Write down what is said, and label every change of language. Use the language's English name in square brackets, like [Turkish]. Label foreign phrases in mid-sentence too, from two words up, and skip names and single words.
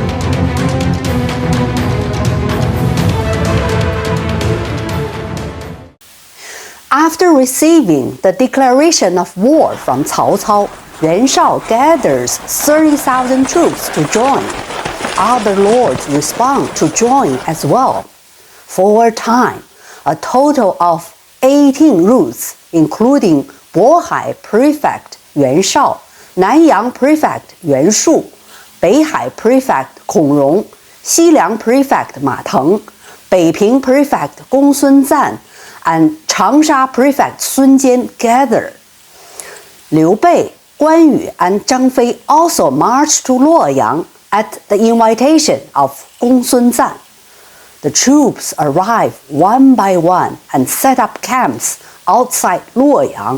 [English] After receiving the declaration of war from Cao Cao, Yuan Shao gathers 30,000 troops to join. Other lords respond to join as well. For a time, a total of 18 routes, including Bohai Prefect Yuan Shao, Nanyang Prefect Yuan Shu, Beihai Prefect Kong Rong, Xiliang Prefect Ma Teng, Beiping Prefect Gong Sun Zan, and Changsha Prefect Sun Jian gather. Liu Bei, Guan Yu, and Zhang Fei also marched to Luoyang at the invitation of Gong Sun Zan. The troops arrive one by one and set up camps outside Luoyang.